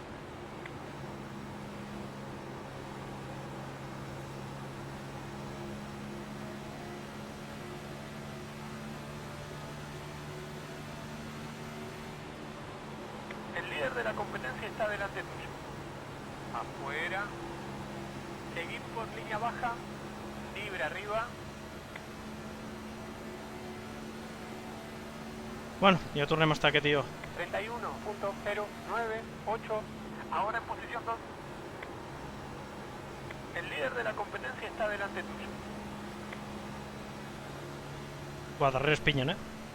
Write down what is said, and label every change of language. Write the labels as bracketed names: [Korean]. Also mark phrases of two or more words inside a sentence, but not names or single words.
[Spanish] El líder de la competencia está delante tuyo. Afuera. Seguir por línea baja. Libre arriba. [Catalan] Bueno, ja tornem a estar aquest i jo. 31.098. [Spanish] Ahora en posición 2. El líder de la competencia está delante tuyo. [Catalan] Va, darrere es pinyen, eh?